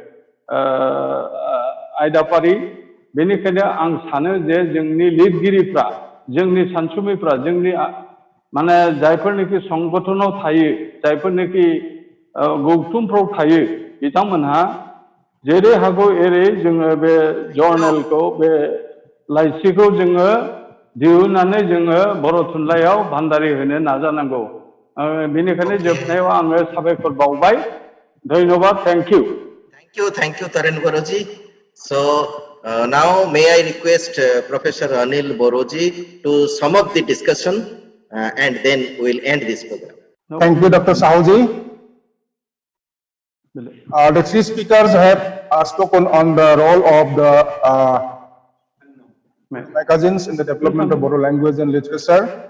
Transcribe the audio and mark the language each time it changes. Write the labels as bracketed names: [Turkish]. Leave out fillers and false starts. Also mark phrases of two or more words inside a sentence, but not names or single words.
[Bodo] आयदाफारि बेनिखायनो आं सानो जे जोंनि लिरगिरिफ्रा जोंनि सानसुमैफ्रा जोंनि माने जायफोरनिखि संगठनाव थायो जायफोरनिखि गौथुमफ्राव थायो बिथांमोनहा जेरै हागौ एरै जोङो बे जर्नेलखौ बे लाइसिखौ जोङो दिहुननानै जोङो बर' थुनलाइयाव भान्दारि होनो नाजानांगौ। बेनिखायनो जोबनायाव आङो साबायखर बावबाय। [English] धन्यबाद, thank you. Thank you, Taren Boroji. So now may I request Professor Anil Boroji to sum up the discussion and then we'll end this program. Thank you, Dr. Sahuji. The three speakers have spoken on the role of the magazines in the development of Bodo language and literature.